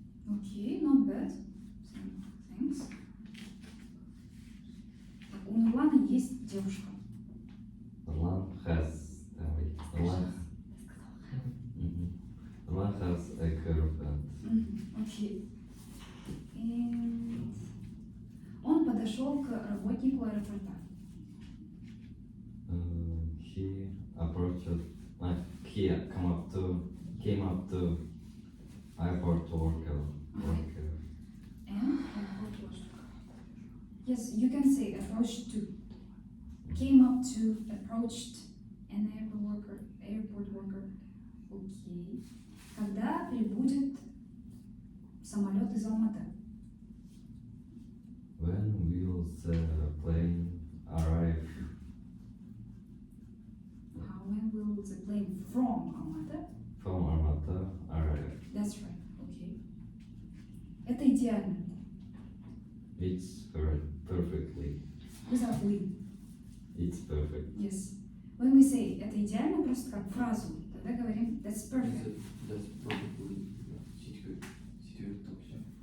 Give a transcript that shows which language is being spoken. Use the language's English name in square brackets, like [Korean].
[English] Окей, not bad. Thanks. [Russian] У Нурлана есть девушка. [English] Nurlan has Nurlan has a girlfriend. [Russian] Окей. [English] And [Russian] он подошел к работнику аэропорта. [English] He approached, he came up to airport worker. And airport worker. Yes, you can say approached to. Came up to, approached an airport worker. [Russian] Окей. Когда прибудет самолет из Алматы? [English] When will the plane arrive? When will the plane from Алматы? From Almaty arrive. That's right. Okay. [Russian] Это идеально. [English] It's perfectly. Without we. It's perfect. Yes. [Russian] When we say это идеально, просто как фразу, тогда говорим [English] that's perfect. That's probably situation [Russian] так все.